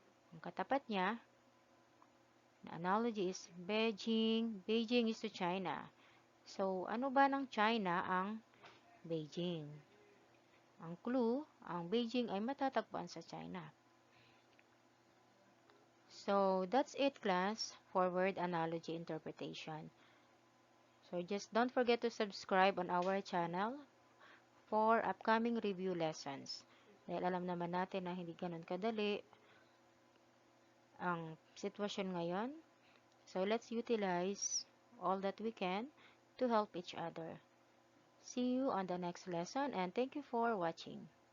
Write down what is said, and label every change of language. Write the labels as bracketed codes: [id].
[tl] Ang katapat niya, na analogy is Beijing. [en] Beijing is to China. [tl] So, ano ba ng China ang Beijing? Ang clue, ang Beijing ay matatagpuan sa China. [en] So, that's it, class, for word analogy interpretation. So, just don't forget to subscribe on our channel for upcoming review lessons. [tl] Dahil alam naman natin na hindi ganun kadali ang sitwasyon ngayon. [en] So, let's utilize all that we can to help each other. See you on the next lesson and thank you for watching.